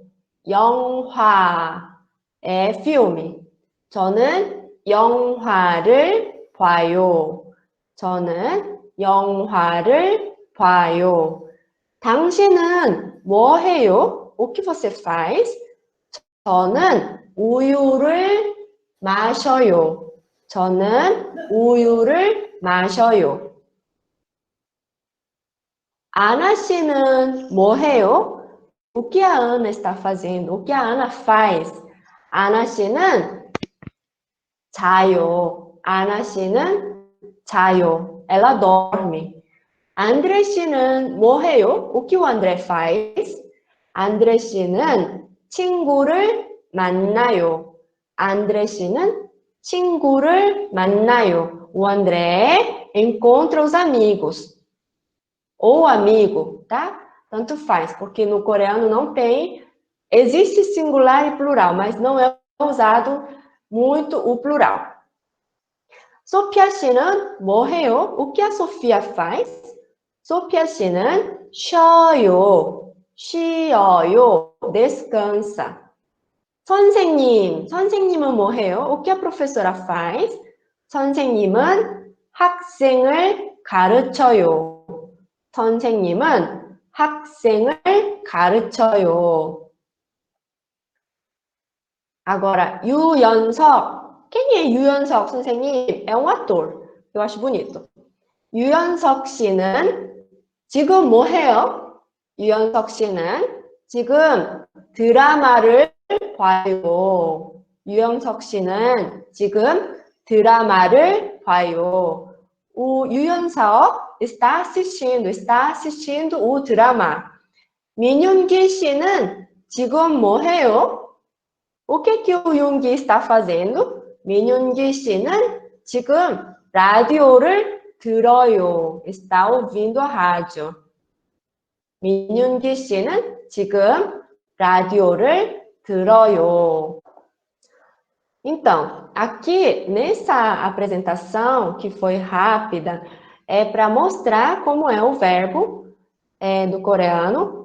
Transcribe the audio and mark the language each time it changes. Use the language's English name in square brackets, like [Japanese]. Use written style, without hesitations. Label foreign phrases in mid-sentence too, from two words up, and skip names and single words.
[Korean] 영화, filme. 저는 영화를 봐요. 저는 영화를 봐요. 당신은 뭐 해요? [Portuguese] O que você faz? [Korean] 저는 우유를 마셔요. 저는 우유를 마셔요. Ana 씨는 뭐 해요? [Portuguese] O que a Ana está fazendo? O que a Ana faz? [Korean] Ana 씨는 자요. Ana 씨는 자요. [Portuguese] Ela dorme. [Korean] André 씨는 뭐 해요? [Portuguese] O que o André faz? [Korean] André 씨는 친구를 만나요. André 씨는 친구를 만나요. [Portuguese] O André encontra os amigos. Ou amigo, tá? Tanto faz, porque no coreano não tem... Existe singular e plural, mas não é usado muito o plural. [Korean] 소피아 씨는 뭐 해요? [Portuguese] O que a Sofia faz? [Korean] 소피아 씨는 쉬어요. 쉬어요. Descansa. 선생님은 뭐 해요? [Portuguese] O que a professora faz? [Korean] 선생님은 학생을 가르쳐요. 선생님은 학생을 가르쳐요. [Portuguese] Agora, 유연석. Quem é 유연석, 선생님? É um ator. Eu acho bonito. [Korean] 유연석 씨는 지금 뭐 해요? 유연석 씨는 지금 드라마를 봐요. 유영석 씨는 지금 드라마를 봐요. [Portuguese] O 유연석 está assistindo o drama. [Korean] 민윤기 씨는 지금 뭐 해요? [Portuguese] O que o Yoongi está fazendo? [Korean] 민윤기 씨는 지금 라디오를 들어요. [Portuguese] Está ouvindo a rádio. [Korean] 민윤기 씨는 지금 라디오를 들어요. [Portuguese] Então, aqui nessa apresentação, que foi rápida, é para mostrar como é o verbo do coreano.